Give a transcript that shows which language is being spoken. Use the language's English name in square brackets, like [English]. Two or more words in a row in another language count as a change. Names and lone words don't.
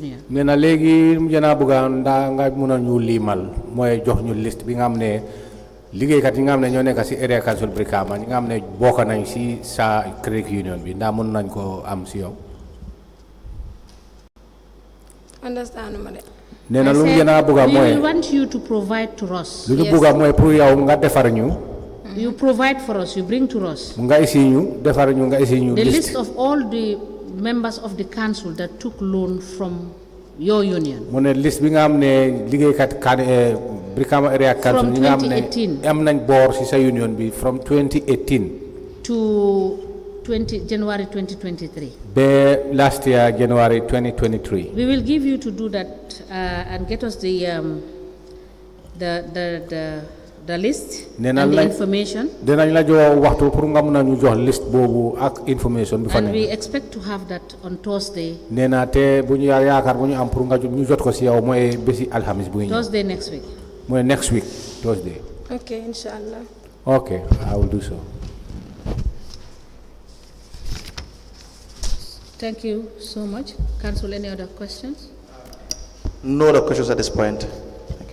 [Wolof] nee na léegi jana bëgga nga mëna ñu limal moy jox ñu liste bi nga xam ne liggéeykat yi nga xam ne ñoo nekk si [English] area council [Wolof] Brikama ñi nga xam ne bokk nañ si sa [English] credit union [Wolof] bi ndax mën nañ ko am si yow. [English] Understand ma de. [Wolof] nee na lu mu jana bëgga mooy [English] we want you to provide to us. [Wolof] lu ñu bëgga mooy pour yow nga defar ñu. [English] You provide for us, you bring to us [Wolof] nga isi ñu defar ñu nga isi ñu [English] the list of all the members of the council that took loan from your union. [Wolof] mu ne liste bi nga xam ne liggéeykat Brikama [English] area council [Wolof] ñi nga xam ne am nañ boor si sa union bi from 2018 [English] to January 2023. be last year January 2023. We will give you to do that and get us the list and the information. [Wolof] Dinañ la jox waxtu pour nga mëna ñu jox liste bobu ak information bi fa [English] And we expect to have that on Thursday. [Wolof] Neena te buñu yaakar buñu am pour nga ñu jot ko ci yow moy bési alhamis bu ñu. [English] Thursday next week. Moy next week Thursday. Okay, inshallah. Okay, I will do so. Thank you so much. Council, any other questions? No other questions at this point. Thank you.